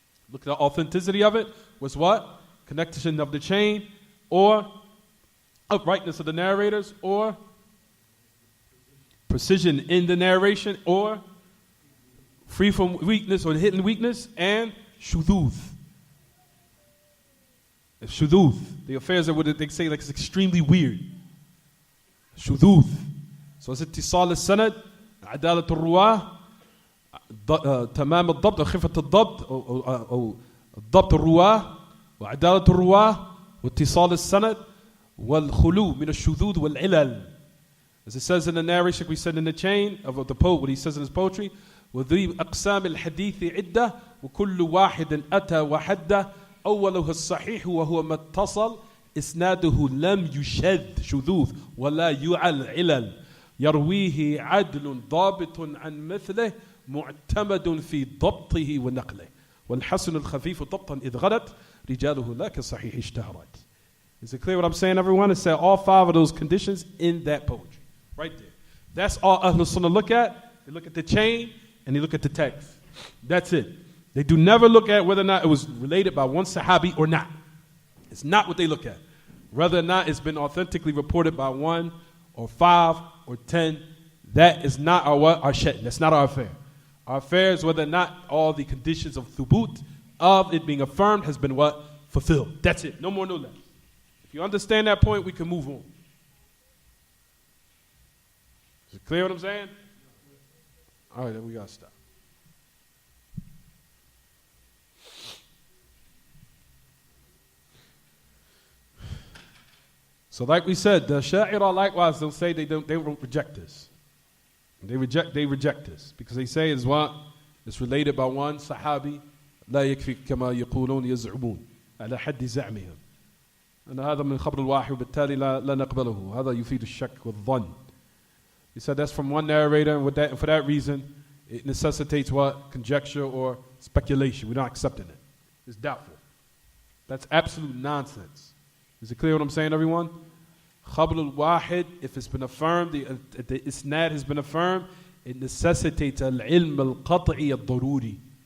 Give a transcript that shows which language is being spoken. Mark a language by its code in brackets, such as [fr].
[en] Look at the authenticity of it. Was what? Connection of the chain, or uprightness of the narrators, or precision in the narration, or free from weakness or hidden weakness, and shudooth. Shudooth, the affairs that they say like it's extremely weird. Shudooth. So it's [ar] ittisal al-sanad, adalat al-ruwah, تمام الضبط أو خفة الضبط أو ضبط الرواة وعدالة الرواة واتصال السند والخلو من الشذوذ والعلل. [en] As it says in the narration, we said in the chain of the poet, what he says in his poetry, [ar] وذي أقسام الحديث عدة وكل واحد أتى وحده أوله الصحيح وهو ما اتصل إسناده لم يشذ شذوذ ولا يعل علل يرويه عدل ضابط عن مثله معتمد في ضبطه ونقله والحسن الخفيف ضبطا إذ غلط رجاله لا كصحيح اشتهرت. [en] Is it clear what I'm saying, everyone? It said all 5 of those conditions in that poetry. Right there. That's all Ahlul Sunnah look at. They look at the chain and they look at the text. That's it. They do never look at whether or not it was related by one Sahabi or not. It's not what they look at. Whether or not it's been authentically reported by 1 or 5 or 10, that is not our shet. That's not our affair. Our affair is whether or not all the conditions of thubut, of it being affirmed, has been what? Fulfilled. That's it. No more, no less. If you understand that point, we can move on. Is it clear what I'm saying? All right, then we got to stop. So like we said, the Sha'ira likewise don't say they don't reject this. They reject this because they say it's what? It's related by one Sahabi. [ar] لا يكفي كما يقولون يزعمون على حد زعمهم. أن هذا من خبر الواحد وبالتالي لا نقبله. هذا يفيد الشك والظن. [en] He said that's from one narrator, and for that reason, it necessitates what? Conjecture or speculation. We're not accepting it. It's doubtful. That's absolute nonsense. Is it clear what I'm saying, everyone? Khabr al-Wahid, if it's been affirmed, the isnad has been affirmed, it necessitates al-ilm al-qat'i al-daruri.